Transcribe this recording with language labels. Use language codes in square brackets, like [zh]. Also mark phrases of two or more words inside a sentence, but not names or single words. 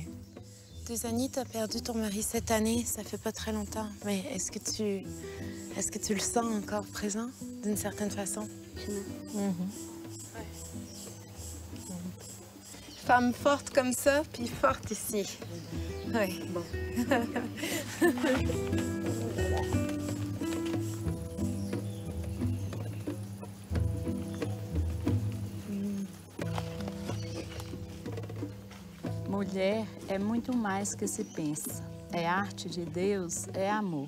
[fr] Désani, t'as perdu ton mari cette année, ça fait pas très longtemps. Mais est-ce que tu le sens encore présent, d'une certaine façon? femme forte comme ça, puis forte ici. Oui. Bon. [pt] Mulher é muito mais que se pensa. É arte de Deus, é amor.